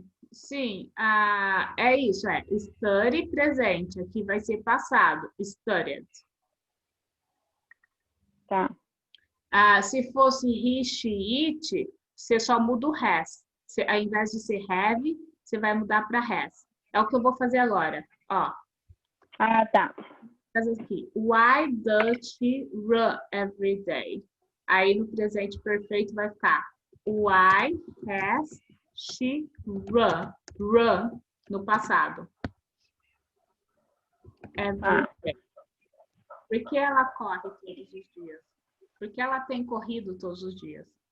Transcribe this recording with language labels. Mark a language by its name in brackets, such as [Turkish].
[Portuguese] Sim, é isso, study presente, aqui vai ser passado, studied. Tá. Se fosse he, she, it, você só muda o has. Ao invés de ser have, você vai mudar para has. É o que eu vou fazer agora, ó. Ah, tá. Fazer aqui. [English] Why does she run every day? [Portuguese] Aí no presente perfeito vai ficar [English] why has she run? [Portuguese] Run no passado. [English] Every day. [Portuguese] Por que ela corre todos os dias? Por que ela tem corrido todos os dias?